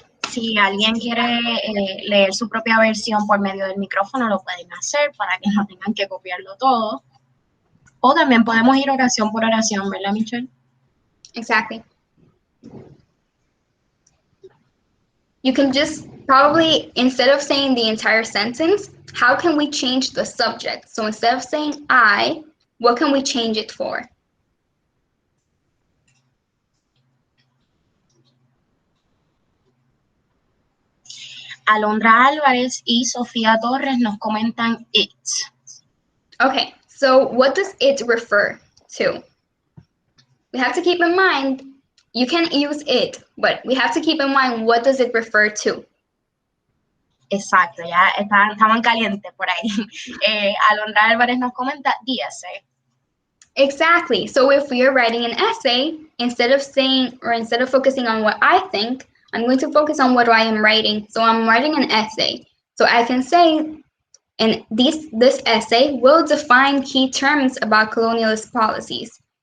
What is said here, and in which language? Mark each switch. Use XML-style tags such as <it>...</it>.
<es>Si alguien quiere leer su propia versión por medio del micrófono, lo pueden hacer para que no tengan que copiarlo todo. O también podemos ir oración por oración, ¿verdad, Michelle?</es> <en>Exactly. You can just probably, instead of saying the entire sentence, how can we change the subject? So instead of saying I, what can we change it for?</en> <es>Alondra Álvarez y Sofía Torres nos comentan it.</es> <en>Okay, so what does it refer to? We have to keep in mind, you can use it, but we have to keep in mind, what does it refer to?</en> <es>Exacto, ya estaban calientes por ahí. Alondra Álvarez nos comenta</es> <en>the essay. Exactly. So if we are writing an essay, instead of saying, or instead of focusing on what I think, I'm going to focus on what I am writing. So I'm writing an essay. So I can say, and this essay will define key terms about colonialist policies.</en>